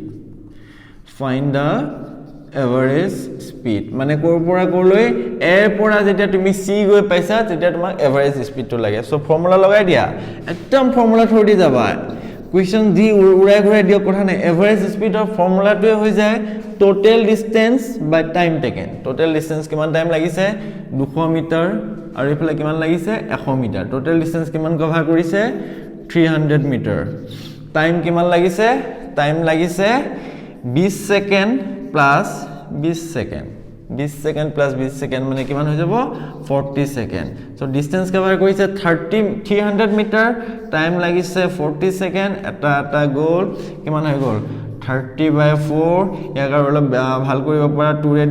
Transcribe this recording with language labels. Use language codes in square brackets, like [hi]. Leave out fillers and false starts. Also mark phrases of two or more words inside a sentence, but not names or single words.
[en] average speed [as] মানে কোৰ পৰা কৰলৈ A পৰা যেতিয়া তুমি C গৈ পাইছা তেতিয়া তোমাক এভাৰেজ স্পিডটো লাগে সো ফৰ্মুলা লগাই দিয়া একদম ফৰ্মুলা থৈ দি যাবা কোৱেশ্চন দি উৰাই ঘুৰাই দিও কথা নাই এভাৰেজ স্পিডৰ ফৰ্মুলাটোৱে হৈ যায় [en] total distance by time taken total distance [as] কিমান টাইম লাগিছে 200 মিটাৰ আৰু ইফালে কিমান লাগিছে 100 মিটাৰ [en] total distance [as] কিমান কভাৰ কৰিছে 300 মিটাৰ টাইম কিমান লাগিছে টাইম লাগিছে [en] 20 second plus 20 second 20 second plus 20 second [as] মানে কিমান হৈ যাব 40 সেকেন্ড সো ডিসটেন্স কভার কৰিছে 300 মিটাৰ টাইম লাগিছে 40 সেকেন্ড এটা গোল কিমান হৈ গল 30/4 ইয়াক আৰু অলপ ভাল কৰিব পৰা 2 ৰে